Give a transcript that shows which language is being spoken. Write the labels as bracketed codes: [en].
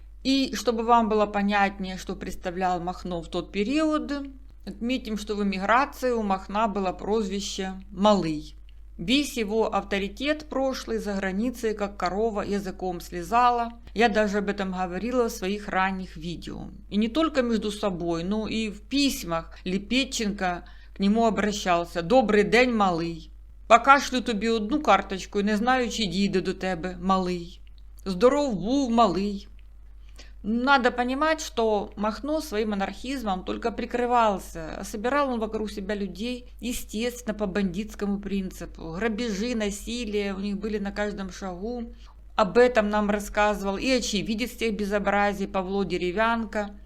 [ru] И чтобы вам было понятнее, что представлял Махно в тот период, отметим, что в эмиграции у Махна было прозвище «Малый». Весь его авторитет прошлый за границей, как корова, языком слезала. Я даже об этом говорила в своих ранних видео. И не только между собой, но и в письмах Лепетченко к нему обращался: [uk] «Добрий день, малий. Покашлю тобі одну карточку і не знаю, чи дійде до тебе, малий. Здоров був, малий». [ru] Надо понимать, что Махно своим анархизмом только прикрывался, а собирал он вокруг себя людей, естественно, по бандитскому принципу. Грабежи, насилие у них были на каждом шагу. Об этом нам рассказывал и очевидец тех безобразий Павло Деревянко.